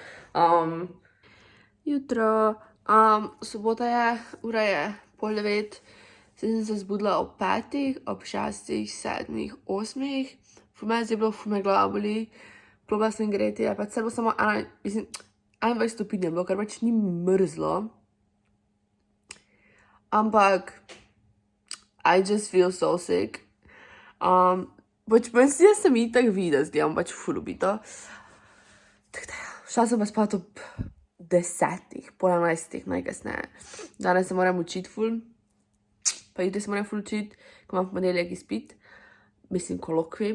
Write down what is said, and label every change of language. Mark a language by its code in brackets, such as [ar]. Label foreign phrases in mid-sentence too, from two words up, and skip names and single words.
[sl] Jutro, sobota je, ura je 8:30, zdaj sem se zbudila ob 5, ob 6, 7, 8. Ful me je zdaj bilo, ful me glava boli, probala sem greti, pa celo samo 21 stopinj je bilo, kar pač ni mrzlo. [en] Ampak I just feel so sick. [sl] Pač mislim, da sem itak videla, gledam pač ful ubito. Tako da, šla sem pa spat ob 10, pol 11 najkasneje. Danes se moram učiti ful, pa jutri se moram ful učiti, ko imam v ponedeljek izpit, mislim kolokvij.